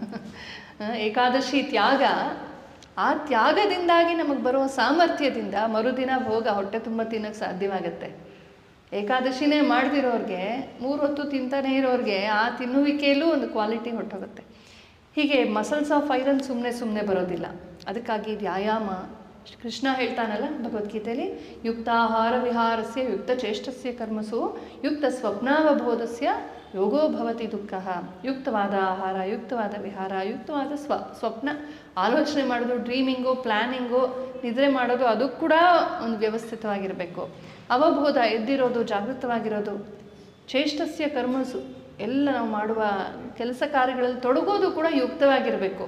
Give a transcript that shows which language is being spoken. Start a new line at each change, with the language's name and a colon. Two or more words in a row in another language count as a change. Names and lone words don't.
Kannada: ಏಕಾದಶಿ ತ್ಯಾಗ, ಆ ತ್ಯಾಗದಿಂದಾಗಿ ನಮಗೆ ಬರೋ ಸಾಮರ್ಥ್ಯದಿಂದ ಮರುದಿನ ಭೋಗ ಹೊಟ್ಟೆ ತುಂಬ ತಿನ್ನೋಕ್ಕೆ ಸಾಧ್ಯವಾಗತ್ತೆ. ಏಕಾದಶಿನೇ ಮಾಡದಿರೋರಿಗೆ, 3 ಹೊತ್ತು ತಿಂತಾನೆ ಇರೋರಿಗೆ ಆ ತಿನ್ನುವಿಕೆಯಲ್ಲೂ ಒಂದು ಕ್ವಾಲಿಟಿ ಹೊಟ್ಟೋಗುತ್ತೆ. ಹೀಗೆ
English: muscles of iron
Kannada: ಸುಮ್ಮನೆ ಬರೋದಿಲ್ಲ. ಅದಕ್ಕಾಗಿ ವ್ಯಾಯಾಮ, ಕೃಷ್ಣ ಹೇಳ್ತಾನಲ್ಲ ಭಗವದ್ಗೀತೆಯಲ್ಲಿ,
Sanskrit: ಯುಕ್ತಾಹಾರ ವಿಹಾರಸ್ಯ ಯುಕ್ತ ಚೇಷ್ಟಸ್ಯ ಕರ್ಮಸು ಯುಕ್ತ ಸ್ವಪ್ನಾವಬೋಧಸ್ಯ ಯೋಗೋ ಭವತಿ ದುಃಖ.
Kannada: ಯುಕ್ತವಾದ ಆಹಾರ, ಯುಕ್ತವಾದ ವಿಹಾರ, ಯುಕ್ತವಾದ ಸ್ವಪ್ನ ಆಲೋಚನೆ ಮಾಡೋದು,
English: dreaming, planning,
Kannada: ನಿದ್ರೆ ಮಾಡೋದು, ಅದು ಕೂಡ ಒಂದು ವ್ಯವಸ್ಥಿತವಾಗಿರಬೇಕು. ಅವಬೋಧ, ಎದ್ದಿರೋದು, ಜಾಗೃತವಾಗಿರೋದು.
Sanskrit: ಚೇಷ್ಟಸ್ಯ ಕರ್ಮಸು,
Kannada: ಎಲ್ಲ ನಾವು ಮಾಡುವ ಕೆಲಸ ಕಾರ್ಯಗಳಲ್ಲಿ ತೊಡಗೋದು ಕೂಡ ಯುಕ್ತವಾಗಿರಬೇಕು.